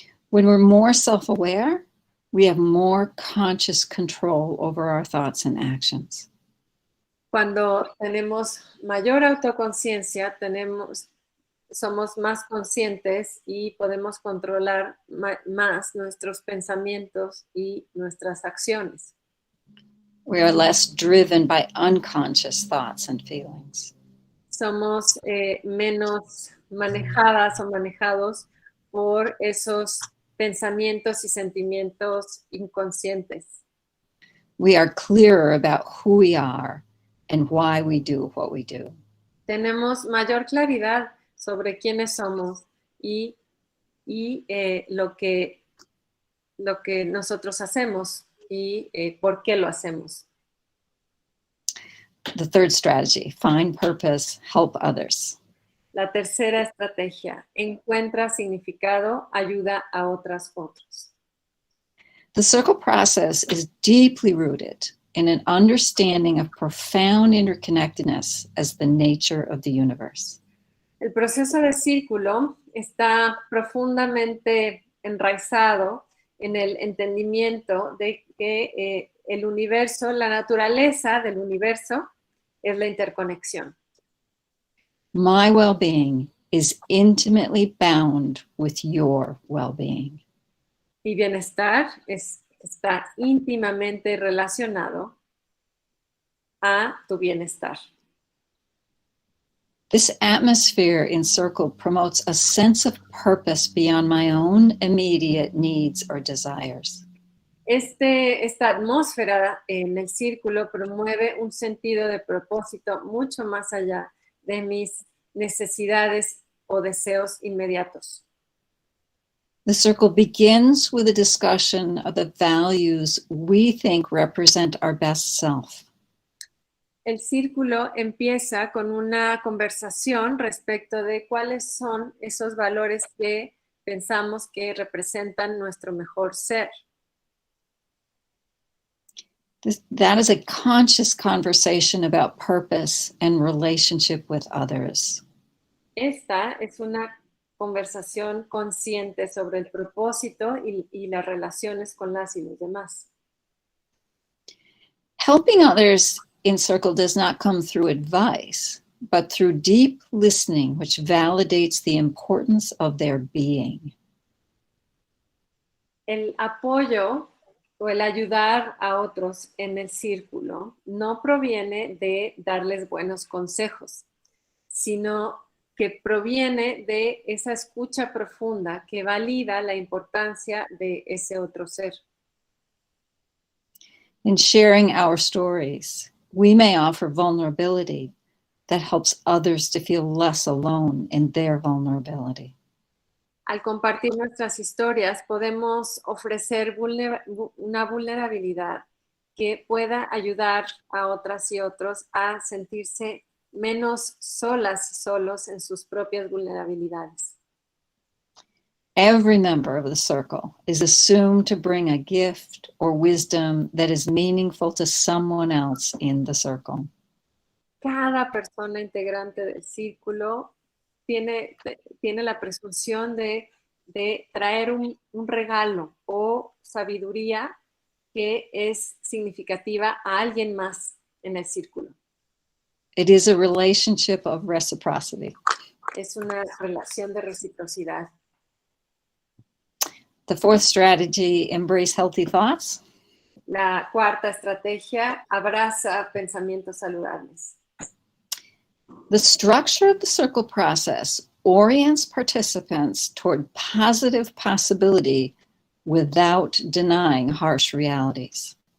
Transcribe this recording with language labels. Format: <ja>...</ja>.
<en>When we're more self-aware, we have more conscious control over our thoughts and actions.</en> <es>Cuando tenemos mayor autoconciencia, somos más conscientes y podemos controlar más nuestros pensamientos y nuestras acciones.</es> <en>We are less driven by unconscious thoughts and feelings.</en> <es>Somos menos manejadas o manejados por esos pensamientos y sentimientos inconscientes.</es> <en>We are clearer about who we are and why we do what we do.</en> <es>Tenemos mayor claridad sobre quiénes somos y lo que nosotros hacemos y por qué lo hacemos.</es> <en>The third strategy, find purpose, help others.</en> <es>La tercera estrategia, encuentra significado, ayuda a otros.</es> <en>The circle process is deeply rooted in an understanding of profound interconnectedness as the nature of the universe.</en> <es>El proceso de círculo está profundamente enraizado en el entendimiento de que el universo, la naturaleza del universo, es la interconexión.</es> <en>My well-being is intimately bound with your well-being.</en> <es>Mi bienestar está íntimamente relacionado a tu bienestar.</es> <en>This atmosphere in circle promotes a sense of purpose beyond my own immediate needs or desires.</en> <es>Esta atmósfera en el círculo promueve un sentido de propósito mucho más allá de mis necesidades o deseos inmediatos.</es> <en>The circle begins with a discussion of the values we think represent our best self.</en> <es>El círculo empieza con una conversación respecto de cuáles son esos valores que pensamos que representan nuestro mejor ser.</es> <en>That is a conscious conversation about purpose and relationship with others.</en> <es>Esta es una conversación consciente sobre el propósito y las relaciones con las y los demás.</es> <en>Helping others in circle does not come through advice, but through deep listening, which validates the importance of their being.</en> <es>El apoyo o el ayudar a otros en el círculo no proviene de darles buenos consejos, sino que proviene de esa escucha profunda que valida la importancia de ese otro ser.</es> <en>In sharing our stories, we may offer vulnerability that helps others to feel less alone in their vulnerability.</en> <es>Al compartir nuestras historias, podemos ofrecer una vulnerabilidad que pueda ayudar a otras y otros a sentirse menos solas y solos en sus propias vulnerabilidades.</es> <en>Every member of the circle is assumed to bring a gift or wisdom that is meaningful to someone else in the circle.</en> <es>Cada persona integrante del círculo tiene la presunción de de traer un regalo o sabiduría que es significativa a alguien más en el círculo.</es> <en>It is a relationship of reciprocity.</en> <es>Es una relación de reciprocidad.</es> <en>The fourth strategy, embrace healthy thoughts.</en> <es>La cuarta estrategia, abraza pensamientos saludables.</es> <en>The structure of the circle process orients participants toward positive possibility without denying harsh realities.</en>